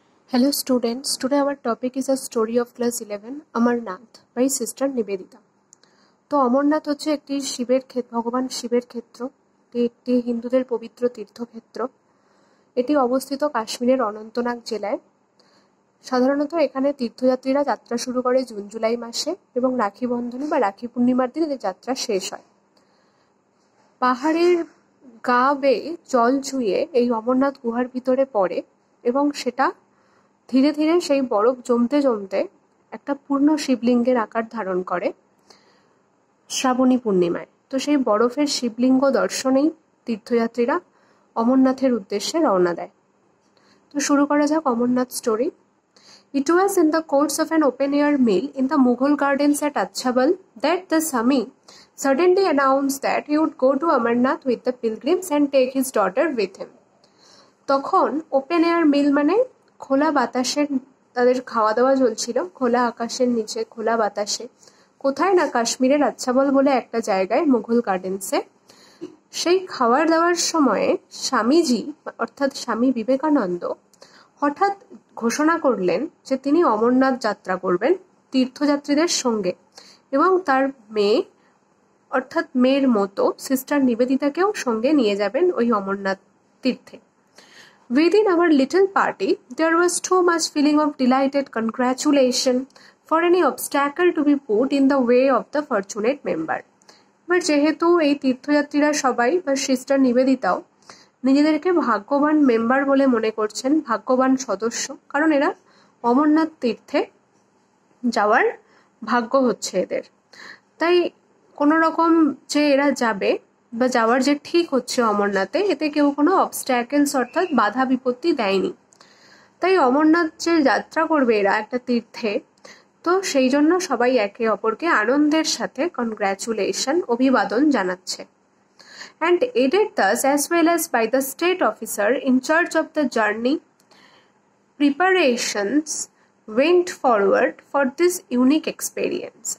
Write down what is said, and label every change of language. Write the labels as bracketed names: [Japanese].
[English] Hello students, today our topic is a story of class 11 Amarnath by sister Nivedita. [Bangla] তো অমরনাথ হচ্ছে একটি ভগবান শিবের ক্ষেত্র, একটি হিন্দুদের পবিত্র তীর্থক্ষেত্র। এটি অবস্থিত কাশ্মীরের অনন্তনাগ জেলায়। সাধারণত এখানে তীর্থযাত্রীরা যাত্রা শুরু করে জুন জুলাই মাসে এবং রাখি বন্ধনে বা রাখি পূর্ণিমার দিন এদের যাত্রা শেষ হয়। পাহাড়ের গা বেয়ে জল চুইয়ে এই অমরনাথ গুহার ভিতরে পড়ে এবং সেটা ধীরে ধীরে সেই বরফ জমতে জমতে একটা পূর্ণ শিবলিঙ্গের আকার ধারণ করে শ্রাবণী পূর্ণিমায়। তো সেই বরফের শিবলিঙ্গ দর্শনেই তীর্থযাত্রীরা অমরনাথের উদ্দেশ্যে রওনা দেয়। তো শুরু করা যাক Amarnath story. [English] It was in the course of an open-air meal in the Mughal gardens at Achhabal that the Sami suddenly announced that he would go to Amarnath with the pilgrims and take his daughter with him. [Bangla] তখন [English] open air meal [Bangla] মানে খোলা বাতাসের তাদের খাওয়া দাওয়া চলছিল, খোলা আকাশের নিচে খোলা বাতাসে। কোথায় না, কাশ্মীরের আচ্ছাবল বলে একটা জায়গায়, মুঘল গার্ডেন্সে। সেই খাওয়ার দাওয়ার সময়ে স্বামীজি অর্থাৎ স্বামী বিবেকানন্দ হঠাৎ ঘোষণা করলেন যে তিনি অমরনাথ যাত্রা করবেন তীর্থযাত্রীদের সঙ্গে এবং তার মেয়ে অর্থাৎ মেয়ের মতো সিস্টার নিবেদিতাকেও সঙ্গে নিয়ে যাবেন ওই অমরনাথ তীর্থে। [English] Within our little party, there was too much feeling of delighted congratulation for any obstacle to be put in the way of the fortunate member. [Bangla] এবার যেহেতু এই তীর্থযাত্রীরা সবাই বা সিস্টার নিবেদিতাও নিজেদেরকে ভাগ্যবান মেম্বার বলে মনে করছেন, ভাগ্যবান সদস্য, কারণ এরা অমরনাথ তীর্থে যাওয়ার ভাগ্য হচ্ছে এদের। তাই কোনো রকম যে এরা যাবে বা যাওয়ার যে ঠিক হচ্ছে অমরনাথে, এতে কেউ কোনো অবস্ট্যাকেলস অর্থাৎ বাধা বিপত্তি দেয়নি। তাই অমরনাথ যে যাত্রা করবে এরা একটা তীর্থে, তো সেই জন্য সবাই একে অপরকে আনন্দের সাথে কনগ্র্যাচুলেশন অভিবাদন জানাচ্ছে। [English] And aided thus as well as by the state officer in charge of the journey, preparations went forward for this unique experience.